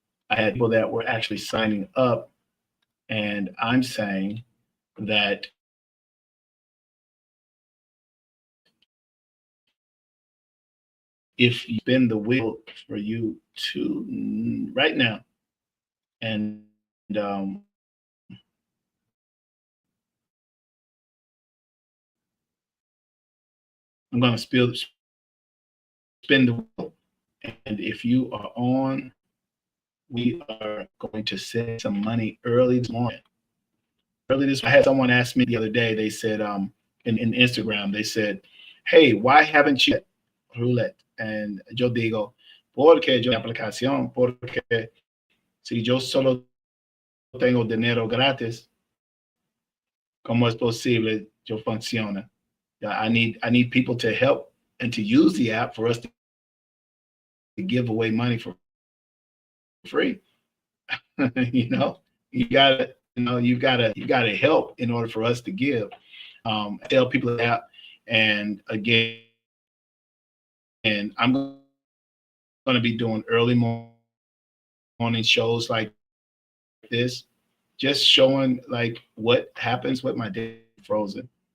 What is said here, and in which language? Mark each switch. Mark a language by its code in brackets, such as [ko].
[en] I had people that were actually signing up, and I'm saying that if you spin the wheel for you to right now, and I'm going to spin the wheel. And if you are on, we are going to send some money early this morning. I had someone ask me the other day, they said, in Instagram, they said, hey, why haven't you roulette? [es] And yo digo, porque yo aplicación, porque si yo solo tengo dinero gratis, ¿cómo es posible yo funciona? [en] I need people to help and to use the app for us to give away money for free. you know, you gotta help in order for us to give. Tell people the app, and again, and I'm going to be doing early morning shows like this, just showing like what happens with my day frozen.